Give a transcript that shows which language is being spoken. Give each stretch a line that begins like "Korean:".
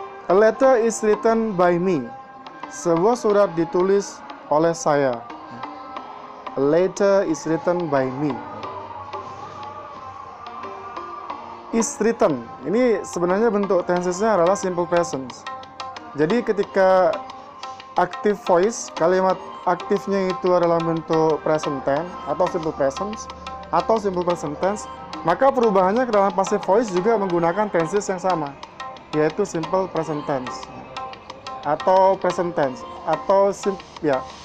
English: A letter is written by me.
Indonesian: Sebuah surat ditulis oleh saya.
English: A letter is written by me. Is written,
Indonesian: ini sebenarnya bentuk tensesnya adalah simple present. Jadi ketika active voice, kalimat aktifnya itu adalah bentuk present tense atau simple present atau simple present tense, maka perubahannya ke dalam passive voice juga menggunakan tenses yang sama, yaitu simple present tense atau present tense atau ya.